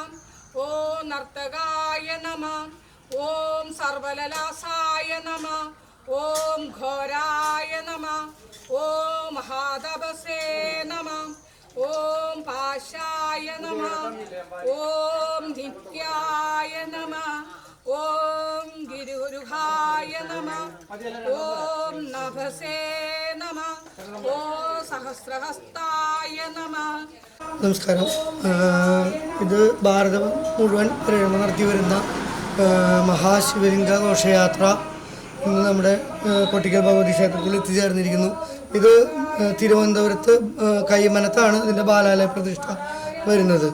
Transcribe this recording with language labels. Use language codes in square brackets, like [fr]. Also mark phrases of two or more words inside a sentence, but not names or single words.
[sa] ओम नर्तकाय नमः, ओम सर्वललासाय नमः, ओम घोराय नमः, ओम महातपसे नमः, ओम पाशाय नमः, ओम नित्याय नमः, ओम गिरिगुरुहाय नमः, ओम नभसे नमः, ओम सहस्रहस्ताय नमः. [ml] നമസ്കാരം. ഇത് ഭാരതം മുഴുവൻ നടത്തി വരുന്ന മഹാശിവലിംഗ ഘോഷയാത്ര ഇന്ന് നമ്മുടെ കൊട്ടിക്കൽ ഭഗവതി ക്ഷേത്രത്തിൽ എത്തിച്ചേർന്നിരിക്കുന്നു. ഇത് തിരുവനന്തപുരത്ത് കൈമനത്താണ് ഇതിൻ്റെ ബാലാലയ പ്രതിഷ്ഠ വരുന്നത്.